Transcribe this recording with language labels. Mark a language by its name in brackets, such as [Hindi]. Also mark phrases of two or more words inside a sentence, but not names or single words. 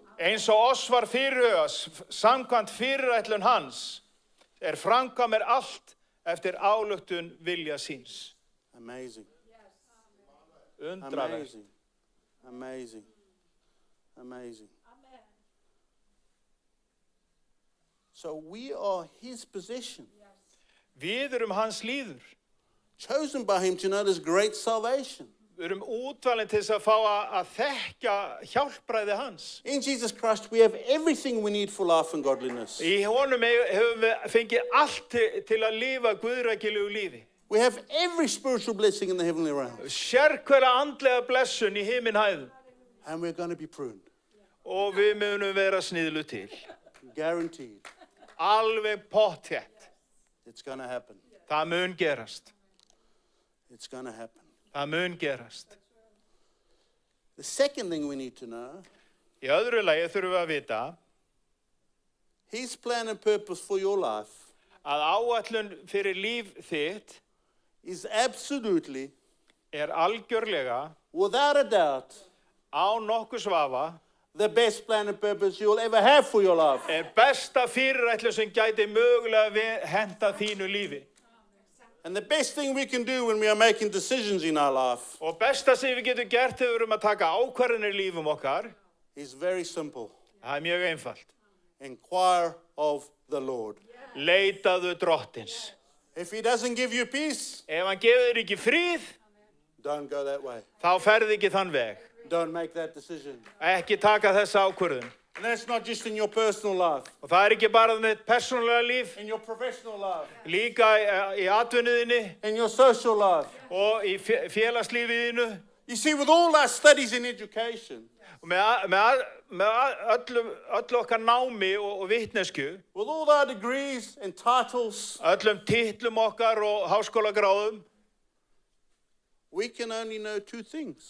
[Icelandic] eins og oss var fyrirhugað samkvæmt fyrirætlun hans, framkvæmir allt eftir ályktun vilja síns. [English] Amazing. [Icelandic] Undraverð. [English] Amazing. Amazing. Amazing. So we are His possession, [Icelandic] Við hans líður. [English] chosen by Him to know this great salvation. [Icelandic] Við útvalin til þess að fá að þekkja hjálpræði hans. [English] In Jesus Christ, we have everything we need for life and godliness. [Icelandic] Í honum höfum við fengið allt til að lifa guðrækilegu lífi. [English] We have every spiritual blessing in the heavenly realm. [Icelandic] Sérhverja andlega blessun í himinhæðum. [English] And we're going to be pruned. [Icelandic] Og við munum vera sniðlu til. [English] Guaranteed. [Icelandic] Alveg pottþétt. [English] It's going to happen. [Icelandic] Það mun gerast. [English] It's going to happen. [Icelandic] Það mun gerast. [English] The second thing we need to know, [Icelandic] Í öðru lagi þurfum við að vita [English] His plan and purpose for your life [Icelandic] að áætlun fyrir líf þitt [English] is absolutely, [Icelandic] algjörlega, [English] without a doubt, [Icelandic] án nokkurs vafa, [English] the best plan and purpose you'll ever have for your life. [Icelandic] besta fyrirætlun sem gæti mögulega henta þínu lífi. [English] And the best thing we can do when we are making decisions in our life [Icelandic] Og besta sem við getum gert þegar við erum að taka ákvarðanir í lífum okkar, [English] is very simple. [Icelandic] það mjög einfalt. [English] Inquire of the Lord. [Icelandic] Leitaðu drottins. [English] If he doesn't give you peace, [Icelandic] ef hann gefur þér ekki frið, [English] don't go that way. [Icelandic] þá ferð ekki þann veg. [English] Don't make that decision. [Icelandic] Ekki taka þessa ákvörðun. [English] And that's not just in your personal life, [Icelandic] Og það ekki bara með persónulega líf, [English] in your professional life, [Icelandic] líka í atvinnuðinni [English] in your social life. [Icelandic] og í félagslífiðinu. [English] You see, with all our studies in education, [Icelandic] Og með öllu okkar námi og vitnesku, [English] with all our degrees and titles, [Icelandic] öllum titlum okkar og háskólagráðum, [English] we can only know two things.